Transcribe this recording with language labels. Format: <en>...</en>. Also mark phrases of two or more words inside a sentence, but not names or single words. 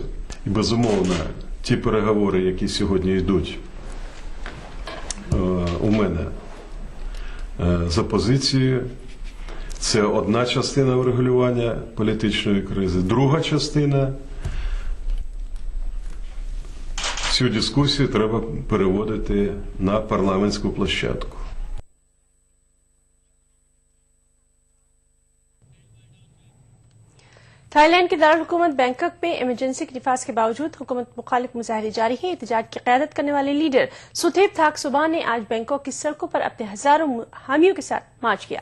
<uk>І безумовно, ті переговори, які сьогодні йдуть у мене з опозицією, це одна частина врегулювання політичної кризи. Друга частина – цю дискусію треба переводити на парламентську площадку.</uk> <ur>تھائی لینڈ کے دارالحکومت بینکاک میں ایمرجنسی کے نفاذ کے باوجود حکومت مخالف مظاہرے جاری ہیں. احتجاج کی قیادت کرنے والے لیڈر سوتھیپ تھاکسوبان نے آج بینکاک کی سڑکوں پر اپنے ہزاروں حامیوں کے ساتھ مارچ کیا.</ur>